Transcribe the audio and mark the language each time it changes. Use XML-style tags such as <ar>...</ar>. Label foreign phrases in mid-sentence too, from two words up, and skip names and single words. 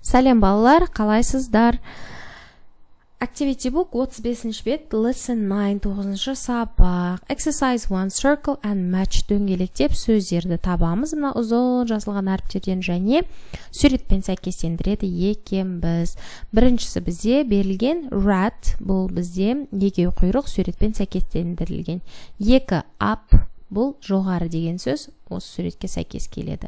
<kk>Сәлем балалар, қалайсыздар?</kk> <en>Activity book</en> <kk>35 бет, lesson 9 9 сабақ.</kk> <en>Exercise 1 circle and match</en> <kk>дөңгелектеп сөздерді табамыз. Мына ұзын жазылған әріптерден және суретпен сәйкестендіреді екенбіз. Біріншісі бізде берілген rat, бұл бізде егеу құйрық суретпен сәйкестендірілген. 2 up, бұл жоғары деген сөз, осы суретке сәйкес келеді.</kk>